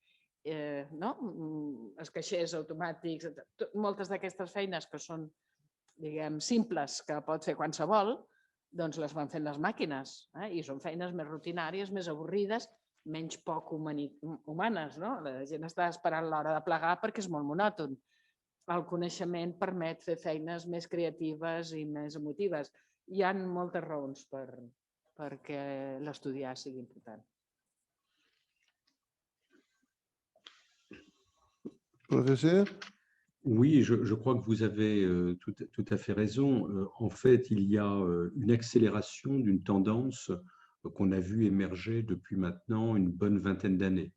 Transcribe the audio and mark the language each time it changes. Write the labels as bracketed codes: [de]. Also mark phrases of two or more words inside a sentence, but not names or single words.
[ca] Els caixers automàtics, moltes d'aquestes feines que són, diguem, simples, que pot fer qualsevol, doncs les van fent les màquines i són feines més rutinàries, més avorrides, menys poc humanes. La gent està esperant l'hora de plegar perquè és molt monòton. El coneixement permet fer feines més creatives i més emotives. Hi ha moltes raons perquè l'estudiar sigui important. [fr] Professeur? Oui, je crois que vous avez tout à fait raison. En fait, il y a une accélération d'une tendance qu'on a vue émerger depuis maintenant une bonne vingtaine d'années.